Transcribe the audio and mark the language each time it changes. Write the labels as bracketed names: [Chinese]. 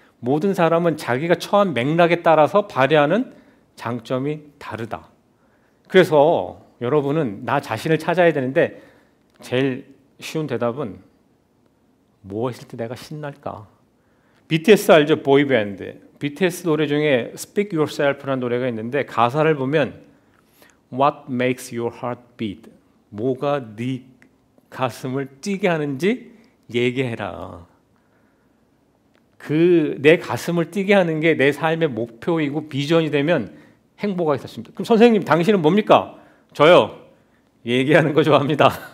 [Korean] 모든 사람은 자기가 처한 맥락에 따라서 발휘하는 장점이 다르다. 그래서 여러분은 나 자신을 찾아야 되는데 제일 쉬운 대답은 뭐 했을 때 내가 신날까? BTS 알죠? 보이밴드. BTS 노래 중에 Speak Yourself라는 노래가 있는데 가사를 보면 [English] What makes your heart beat? [Korean] 뭐가 네 가슴을 뛰게 하는지 얘기해라. 그 내 가슴을 뛰게 하는 게 내 삶의 목표이고 비전이 되면 행복하게 샀습니다. 그럼 선생님 당신은 뭡니까? 저요. 얘기하는 거 좋아합니다.